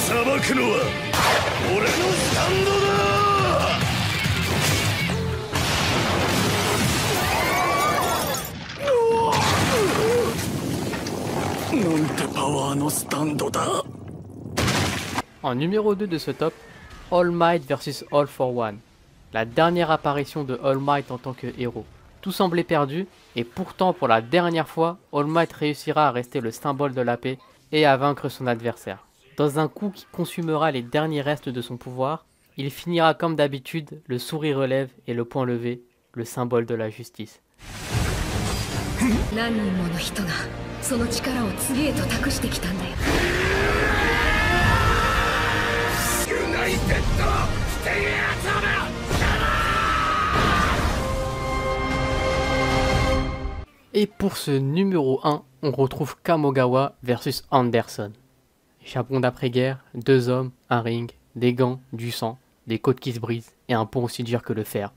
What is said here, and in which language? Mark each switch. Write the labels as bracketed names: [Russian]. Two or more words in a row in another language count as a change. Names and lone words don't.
[Japanese] くのは俺のスタンドだ。なんてパワーのスタンドだ。 [French] En numéro 2 de ce top, All Might vs All for One. La dernière apparition de All Might en tant que héros. Tout semblait perdu, et pourtant pour la dernière fois, All Might réussira à rester le symbole de la paix et à vaincre son adversaire. Dans un coup qui consumera les derniers restes de son pouvoir, il finira comme d'habitude, le sourire aux lèvres et le poing levé, le symbole de la justice. [Japanese] 何人もの人がその力を次へと託してきたんだよ。 [French] Et pour ce numéro 1, on retrouve Kamogawa versus Anderson. Japon d'après-guerre, 2 hommes, un ring, des gants, du sang, des côtes qui se brisent et un pont aussi dur que le fer.